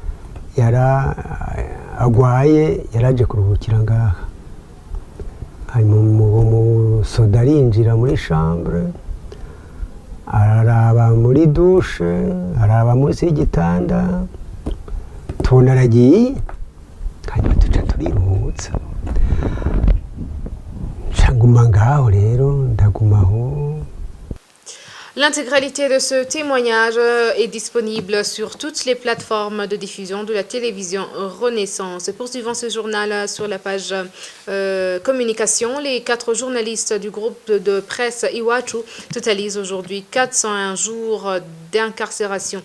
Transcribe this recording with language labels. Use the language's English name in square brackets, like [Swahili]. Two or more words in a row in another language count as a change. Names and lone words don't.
[Rundi] agwaye yaraje kuruhukira ngaha mu soda arinjira muri chambre araraba muri douche araba munsi y'igitanda tubona aragiye hanyuma tuca turiruhutsa ncanguma ngaho rero ndagumaho. [French] L'intégralité de ce témoignage est disponible sur toutes les plateformes de diffusion de la télévision Renaissance. Poursuivant ce journal sur la page communication, les 4 journalistes du groupe de presse Iwachu totalisent aujourd'hui 401 jours d'incarcération.